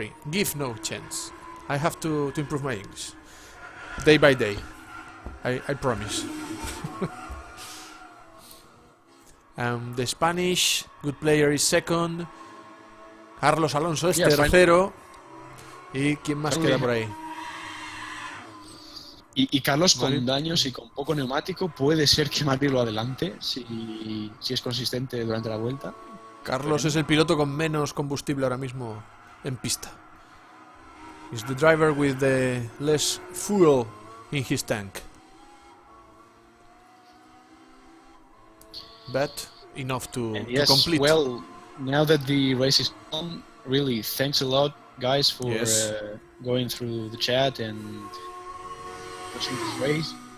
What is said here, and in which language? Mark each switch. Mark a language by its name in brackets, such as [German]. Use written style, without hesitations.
[English] Give no chance. I have to improve my English day by day. I promise. The Spanish good player is second. [Spanish] Carlos Alonso es tercero. ¿Y quién más queda por ahí? Y Carlos, con daños y con poco neumático, puede ser que Madrid lo adelante si es consistente durante la vuelta. Carlos es el piloto con menos combustible ahora mismo en pista. [English] He's the driver with the less fuel in his tank. But enough to complete. Well, now that the race is on, really, thanks a lot, guys, for going through the chat and watching this race.